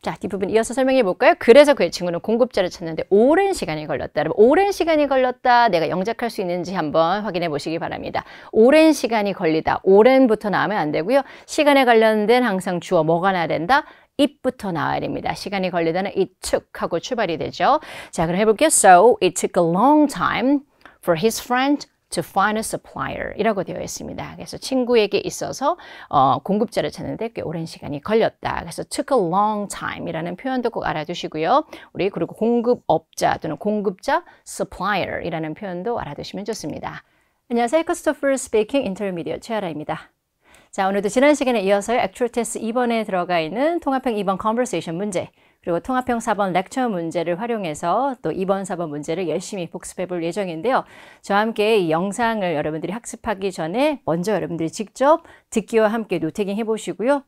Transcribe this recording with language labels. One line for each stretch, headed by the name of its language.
Korean: 자, 뒷부분 이어서 설명해 볼까요? 그래서 그의 친구는 공급자를 찾는데 오랜 시간이 걸렸다. 여러분, 오랜 시간이 걸렸다. 내가 영작할 수 있는지 한번 확인해 보시기 바랍니다. 오랜 시간이 걸리다. 오랜부터 나오면 안 되고요. 시간에 관련된 항상 주어 뭐가 나야 된다? it부터 나와야 됩니다. 시간이 걸리다는
English: it took
Korean: 하고 출발이 되죠. 자, 그럼 해볼게요.
English: So, it took a long time for his friend to find a supplier
Korean: 이라고 되어 있습니다. 그래서 친구에게 있어서 공급자를 찾는데 꽤 오랜 시간이 걸렸다. 그래서
English: took a long time
Korean: 이라는 표현도 꼭 알아두시고요. 우리 그리고 공급업자 또는 공급자 supplier 이라는 표현도 알아두시면 좋습니다. 안녕하세요. Christopher Speaking Intermediate 최아라입니다. 자, 오늘도 지난 시간에 이어서 Actual Test 2번에 들어가 있는 통합형 2번 Conversation 문제 그리고 통합형 4번 렉처 문제를 활용해서 또 2번, 4번 문제를 열심히 복습해 볼 예정인데요. 저와 함께 이 영상을 여러분들이 학습하기 전에 먼저 여러분들이 직접 듣기와 함께 노태깅 해보시고요.